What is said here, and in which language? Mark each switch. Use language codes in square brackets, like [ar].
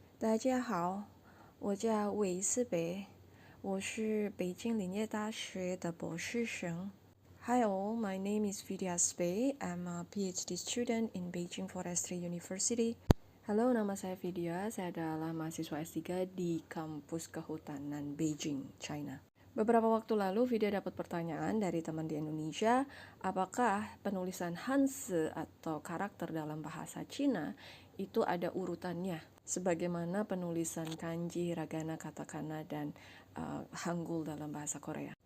[zh] 大家好，我叫韦思北，我是北京林业大学的博士生。 [en] Hi all, my name is Vidya Spei. I'm a PhD student in Beijing Forestry University. [id] Halo, nama saya Vidya. Saya adalah mahasiswa S3 di kampus kehutanan Beijing, China. Beberapa waktu lalu, Vidya dapat pertanyaan dari teman di Indonesia, apakah penulisan Hanzi atau karakter dalam bahasa Cina itu ada urutannya, sebagaimana penulisan kanji, hiragana, katakana, dan hangul dalam bahasa Korea.